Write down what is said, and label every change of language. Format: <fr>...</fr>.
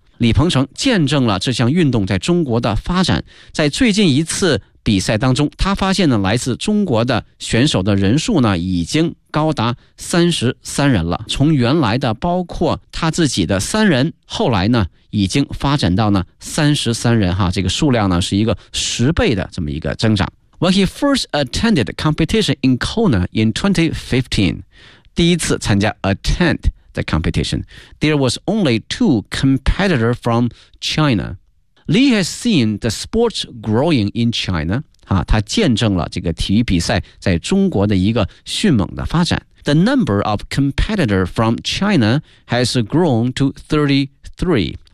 <zh>李鹏程见证了这项运动在中国的发展，在最近一次比赛当中，他发现呢来自中国的选手的人数呢已经高达33人了，从原来的包括他自己的3人，后来呢已经发展到呢33人哈，这个数量呢是一个十倍的这么一个增长。</zh> <en>When he first attended competition in Kona in 2015,</en> <zh>第一次参加</zh> <en>attend the competition. There was only two competitors from China. Li has seen the sports growing in China.</en> <zh>他见证了这个体育比赛在中国的一个迅猛的发展。</zh> <en>The number of competitors from China has grown to 33.</en>